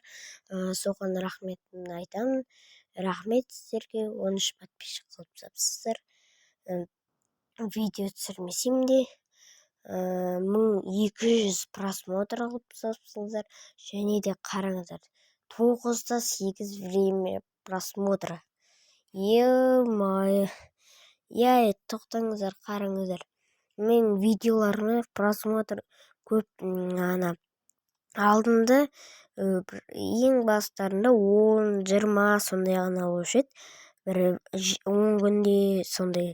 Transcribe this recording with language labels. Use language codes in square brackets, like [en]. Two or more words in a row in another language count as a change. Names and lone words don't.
[kk] Соған рахметімді айтамын. Рахмет сіздерге, 13 подписчик қылып сапсыздар. Видео түсірмесем де 1200 просмотр алып сапсыздар. Және де қараңыздар, 9-та 8 [ru] время просмотра. Е-мае. [kk] Тоқтаңыздар, қараңыздар. Мен видеоларына просмотр көп. Алдында ең бастарында 10-20 сондай ғана болушы еді. Бір 10 күнде сондай.